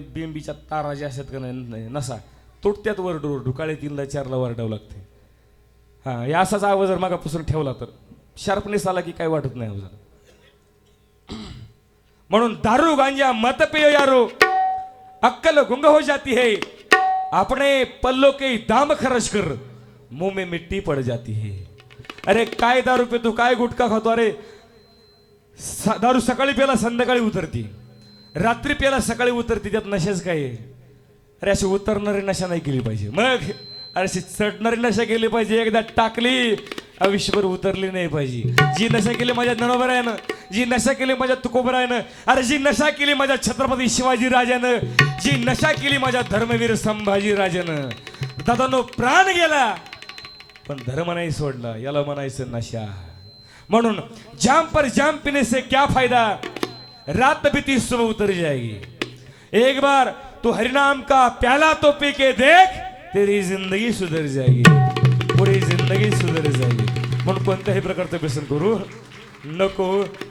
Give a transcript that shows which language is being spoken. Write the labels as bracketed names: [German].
[Marathi] बिंबीच्या तारा ज्या असतात का नाही नसा तुटत्यात वरडू काळे 3ला 4ला वरडावं लागते. हा, या असाच आवाज जर मागापासून ठेवला तर शार्पनेस आला की काय वाटत नाही आवाज. [Hindi] म्हणून दारू गांजा मत पियो यारो, अक्कल गुंग हो जाती है. अपने पल्लों के दाम खर्च कर, मुंह में मिट्टी पड़ जाती है. [Marathi] अरे काय दारू पितो, काय गुटखा खातो. अरे दारू सकाळी प्याला संध्याकाळी उतरती, रात्री प्याला सकाळी उतरती. त्यात नशेच काय आहे? अरे अशी उतरणारी नशा नाही केली पाहिजे. मग अरे अशी चढणारी नशा केली पाहिजे. एकदा टाकली आयुष्यभर उतरली नाही पाहिजे. जी नशा केली माझ्या नरोबरायानं, जी नशा केली माझ्या तुकोबरायानं, अरे जी नशा केली माझ्या छत्रपती शिवाजी राजानं, जी नशा केली माझ्या धर्मवीर संभाजी राजानं. दादानो प्राण गेला पण धर्म नाही सोडला, याला म्हणायचं नशा. [Hindi] म्हणून जाम पर जाम पीने से क्या फायदा, रात बीती सुबह उतर जाएगी. एक बार तू हरिनाम का प्याला तो पी के देख, तेरी जिंदगी सुधर जाएगी, पूरी जिंदगी सुधर जाएगी. [Marathi] म्हणून कोणत्याही प्रकारचं व्यसन करू नको.